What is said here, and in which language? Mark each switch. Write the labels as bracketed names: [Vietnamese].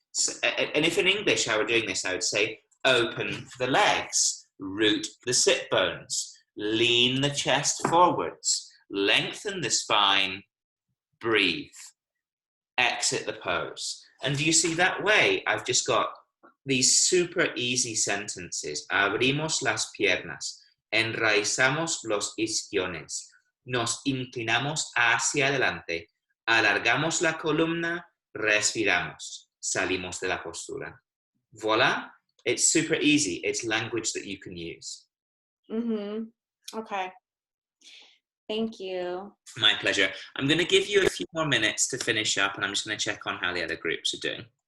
[English] So, and if in English I were doing this, I would say, open the legs, root the sit bones, lean the chest forwards, lengthen the spine, breathe, exit the pose. And do you see that way? I've just got these super easy sentences. [Spanish] Abrimos las piernas, enraizamos los isquiones, nos inclinamos hacia adelante, alargamos la columna, respiramos, salimos de la postura. [English] Voila, it's super easy. It's language that you can use. Okay. Thank you. My pleasure. I'm going to give you a few more minutes to finish up, and I'm just going to check on how the other groups are doing.